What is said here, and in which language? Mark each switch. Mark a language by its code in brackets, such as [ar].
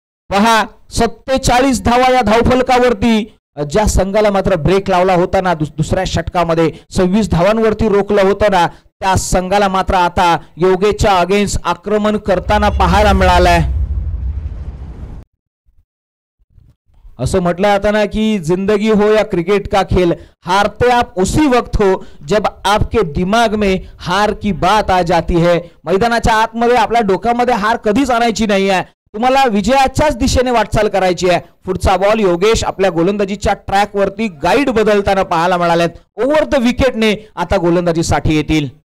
[mr] पहा, 47 धावा या धावफलकावरती. ज्या संघाला मात्र ब्रेक लावला होता ना दुसऱ्या षटकामध्ये, 26 धावांवरती रोखलं होतं ना, त्या संघाला मात्र आता योगेच्या अगेन्स्ट आक्रमण करताना पाहायला मिळालंय. असं म्हटलं जातं ना की [hi] जिंदगी हो या क्रिकेट का खेल, हारते आप उसी वक्त हो जब आपके दिमाग में हार की बात आ जाती है. [mr] मैदानाच्या आतमध्ये आपल्या डोक्यामध्ये हार कधीच आणायची नाही आहे. तुम्हाला विजयाच्याच दिशेने वाटचाल करायची आहे. पुढचा बॉल. योगेश आपल्या गोलंदाजीच्या ट्रॅक वरती गाईड बदलताना पाहायला मिळालेत. ओव्हर द विकेटने आता गोलंदाजीसाठी येतील.